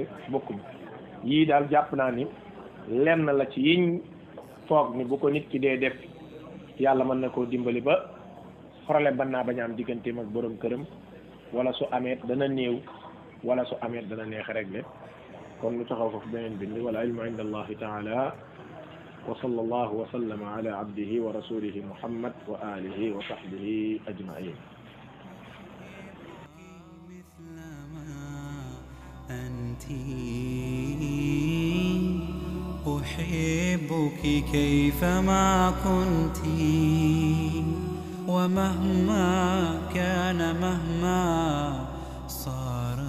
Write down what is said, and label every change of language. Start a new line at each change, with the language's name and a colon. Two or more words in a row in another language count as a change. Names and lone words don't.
Wolof: bokkuñu yii daal jàpp naa ni lenn la ci yiñ foog ni bu ko nit ki dee def yàlla mën na koo dimbali ba problème ban naa bañ a am digganteem ak borom këram wala su amee dana néew wala su amee dana neex régler kon lu taxaw foofu beneen bind wala
Arabic: علمه عند الله تعالى وصلى الله وسلم على عبده ورسوله محمد وعلى آله وصحبه أجمعين أحبك كيفما كنت ومهما كان مهما صار